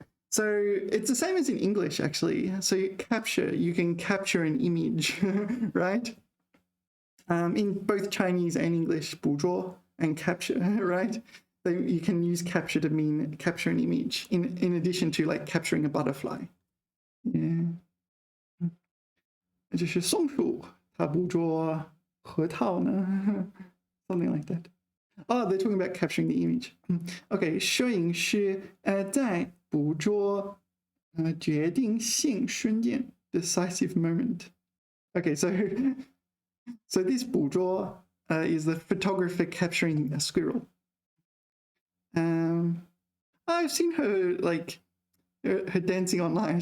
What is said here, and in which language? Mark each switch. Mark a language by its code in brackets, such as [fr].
[en] So it's the same as in English, actually. So you can capture an image, right? In both Chinese and English, 捕捉 and capture, right? So you can use capture to mean capture an image, in addition to like capturing a butterfly. Yeah. [zh] 这是松鼠，它捕捉核桃呢 something like that. [en] Oh, they're talking about capturing the image. [zh] Okay, 摄影师在捕捉决定性瞬间 decisive moment. [en] Okay, so this 捕捉 is the photographer capturing a squirrel. I've seen her like her dancing online.